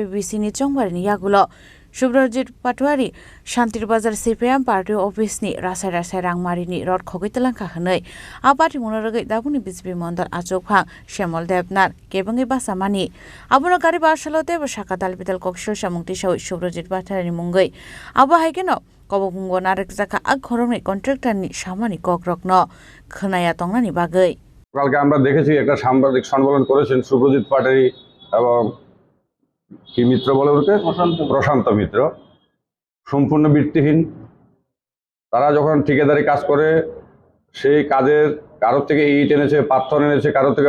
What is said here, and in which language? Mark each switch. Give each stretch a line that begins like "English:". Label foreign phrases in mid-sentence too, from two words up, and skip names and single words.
Kok Borok: BC ni chongbarni yagulo Subrojit Patwari Santri Bazar CPM party office ni rasai rangmarini rod khogitelangka hwnei apati munurugai dabuni BJP mondor achokphang Shyamol Devnar kebangi basamani abuna gari basalote saka dalbidal kokshil samungti sawi Subrojit Patwari munggai abo haikeno kobobungo narek jaka ag khoromni contractor ni samani kokrokno khonaya tongnani bagai
Bangla: কালকে আমরা দেখেছি একটা সাংবাদিক সম্মেলন করেছেন সুব্রজিৎ পাটারি এবং কি মিত্র বলে ওকে প্রশান্ত মিত্র সম্পূর্ণ ভিত্তিহীন তারা যখন ঠিকাদারি কাজ করে সেই কাজের কারোর থেকে ইট এনেছে পাথর এনেছে কারোর থেকে